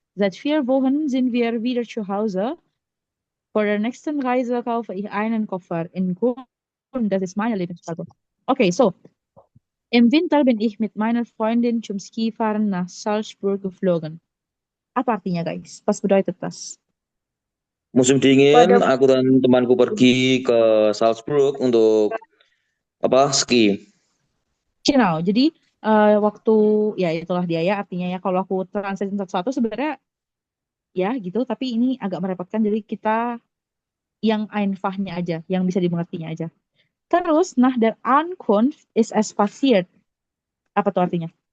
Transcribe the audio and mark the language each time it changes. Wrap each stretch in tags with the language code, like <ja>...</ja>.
<de>Seit 4 Wochen sind wir wieder zu Hause. Vor der nächsten Reise kaufe ich einen Koffer in Grün. Das ist meine Lieblingsfarbe. Okay, so im Winter bin ich mit meiner Freundin zum Skifahren nach Salzburg geflogen.</de> <id>Apa artinya guys?</id> <de>Was bedeutet das?</de> <id>Musim dingin, Pada aku dan temanku pergi ke Salzburg untuk ski. Genau, jadi waktu ya itulah dia ya artinya ya kalau aku translate satu-satu sebenarnya ya gitu, tapi ini agak merepotkan jadi kita yang einfachnya aja, yang bisa dimengertinya aja.</id> <de>Terus, nach der Ankunft ist es passiert.</de> <id>Apa tuh artinya?</id>